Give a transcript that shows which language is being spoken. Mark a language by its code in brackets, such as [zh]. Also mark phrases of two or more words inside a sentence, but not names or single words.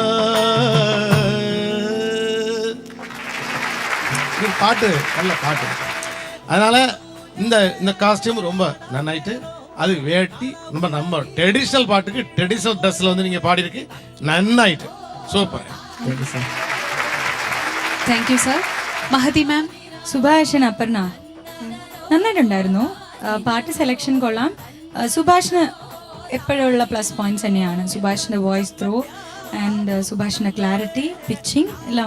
[ta] பாட்டு நல்ல பாட்டு. அதனால இந்த காஸ்டியூம் ரொம்ப நன்னாயிட்டு. அது வேட்டி நம்ம ட்ரெடிஷனல் பாட்டுக்கு [en] traditional dressல [ta] வந்து நீங்க பாடி இருக்கு, நன்னாயிட்டு. சூப்பர். [en] thank you sir. [ml] മഹതി മാം. സുഭാഷൻ അപർണ നന്നായിട്ടുണ്ടായിരുന്നു. പാട്ട് സെലക്ഷൻ കൊള്ളാം. സുഭാഷിന് എപ്പോഴുള്ള [en] plus points [ml] തന്നെയാണ്. സുഭാഷിന്റെ [en] voice throw and [ml] സുഭാഷിന്റെ [en] clarity, pitching [ml] എല്ലാം.